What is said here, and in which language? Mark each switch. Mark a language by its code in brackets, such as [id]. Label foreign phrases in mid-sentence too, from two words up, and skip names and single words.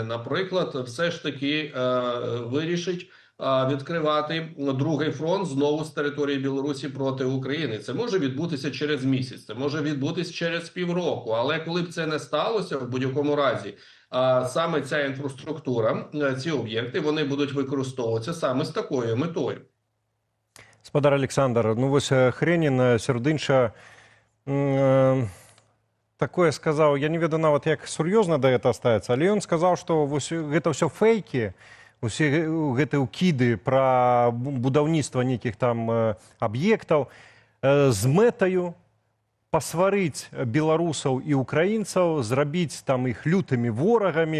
[uk] Наприклад, все ж таки вирішить відкривати другий фронт знову з території Білорусі проти України. Це може відбутися через місяць, це може відбутися через півроку. Але коли б це не сталося, в будь-якому разі, саме ця інфраструктура, ці об'єкти, вони будуть використовуватися саме з такою метою. [be] Господар Александр, ну вось Хрэнін сярод такое сказаў, я не ведаю нават, як сур'ёзна да гэта ставіцца, але ён сказаў, што вось гэта ўсё фейкі, усе гэтыя ўкіды пра будаўніцтва нейкіх там аб'ектаў з мэтаю пасварыць беларусаў і украінцаў, зрабіць там іх лютымі ворагамі.